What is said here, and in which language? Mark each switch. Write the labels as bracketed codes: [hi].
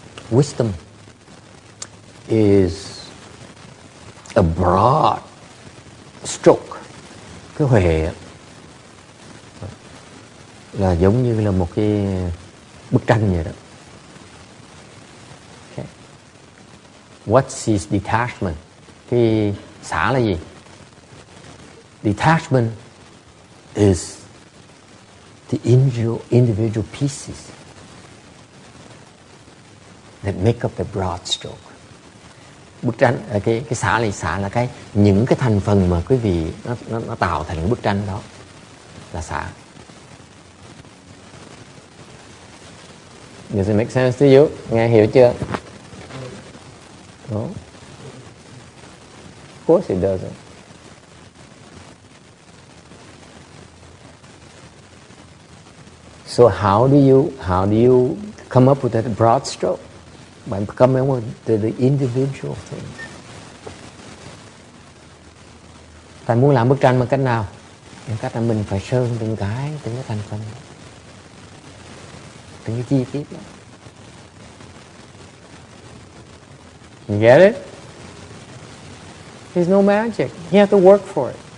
[en] Wisdom is a broad stroke. [vi] Cái huệ là giống như là một cái bức tranh vậy đó. [en] Okay. What is detachment? [vi] Cái xả là gì? [en] Detachment is the individual pieces that make up the broad stroke. [vi] Bức tranh, cái xả là những cái thành phần mà quý vị nó tạo thành cái bức tranh đó là xả. [en] Does it make sense to you? [vi] Nghe hiểu chưa? [en] No? Of course it doesn't. So how do you come up with that broad stroke? By coming up with the individual things. [vi] Thầy muốn làm bức tranh bằng cách nào? Bằng cách là mình phải sơn từng cái thành phần, từng cái chi tiết đó. [en] You get it? There's no magic. You have to work for it.